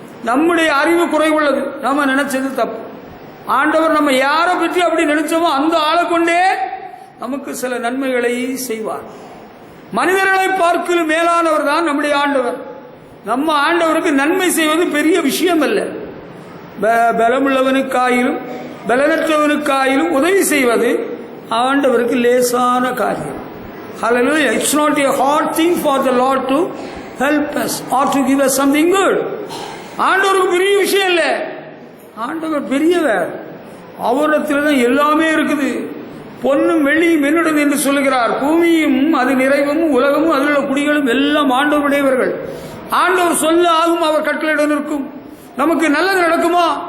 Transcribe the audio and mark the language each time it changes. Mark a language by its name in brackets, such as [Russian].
[Tamil] நம்முடைய அறிவு குறைவுள்ளது, நம்ம நினைச்சது தப்பு. ஆண்டவர் நம்ம யாரை பற்றி அப்படி நினைச்சோமோ அந்த ஆளை கொண்டே நமக்கு சில நன்மைகளை செய்வார். மனிதர்களை பார்க்கலும் மேலானவர் தான் நம்முடைய ஆண்டவர். நம்ம ஆண்டவருக்கு நன்மை செய்வது பெரிய விஷயம் அல்ல. பலமுள்ளவனுக்காயிலும் பலனற்றவனுக்காயிலும் உதவி செய்வது ஆண்டவருக்கு லேசான காரியம். [English] Hallelujah! It's not a hard thing for the Lord to help us or to give us something good. [Tamil] ஆண்டவருக்கு பெரிய விஷயம் இல்லை. ஆண்டவர் பெரியவர், அவரிடத்தில் தான் எல்லாமே இருக்குது. பொன்னும் வெள்ளியும் என்னுடையது என்று சொல்லுகிறார். பூமியும் அது நிறைவும் உலகமும் அதில் உள்ள குடிகளும் எல்லாம் ஆண்டவருடையவர்கள். ஆண்டவர் சொல்ல ஆகும், அவர் கட்டளையிடம் இருக்கும். நமக்கு நல்லது நடக்குமா?